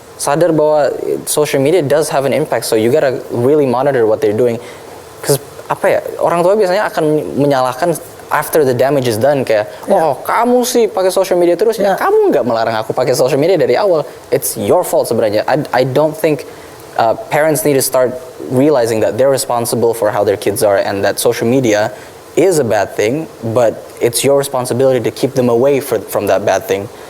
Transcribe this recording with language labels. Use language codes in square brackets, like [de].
[id] Sadar bahwa [en] social media does have an impact, so you gotta really monitor what they're doing. Because [id] orang tua biasanya akan menyalahkan [en] after the damage is done, [id] kayak kamu sih pakai social media terus, kamu nggak melarang aku pakai social media dari awal. [en] It's your fault [id] sebenarnya. [en] I don't think parents need to start realizing that they're responsible for how their kids are, and that social media is a bad thing, but it's your responsibility to keep them away from that bad thing.